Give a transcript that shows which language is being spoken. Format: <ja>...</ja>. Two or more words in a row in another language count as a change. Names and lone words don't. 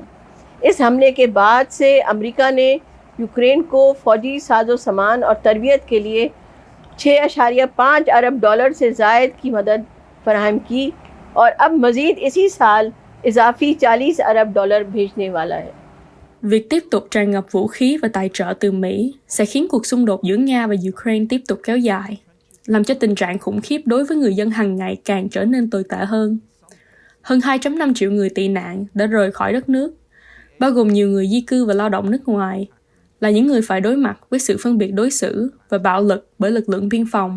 <ur>اس حملے کے بعد سے امریکہ نے یوکرین کو فوجی ساز و سامان اور تربیت کے لیے $6.5 ارب سے زائد کی مدد فراہم کی اور اب مزید اسی سال اضافی $40 ارب بھیجنے والا ہے.</ur> <vi>Việc tiếp tục tràn ngập vũ khí và tài trợ từ Mỹ sẽ khiến cuộc xung đột giữa Nga và Ukraine tiếp tục kéo dài, làm cho tình trạng khủng khiếp đối với người dân hàng ngày càng trở nên tồi tệ hơn. Hơn 2.5 triệu người tị nạn đã rời khỏi đất nước, bao gồm nhiều người di cư và lao động nước ngoài, là những người phải đối mặt với sự phân biệt đối xử và bạo lực bởi lực lượng biên phòng.</vi>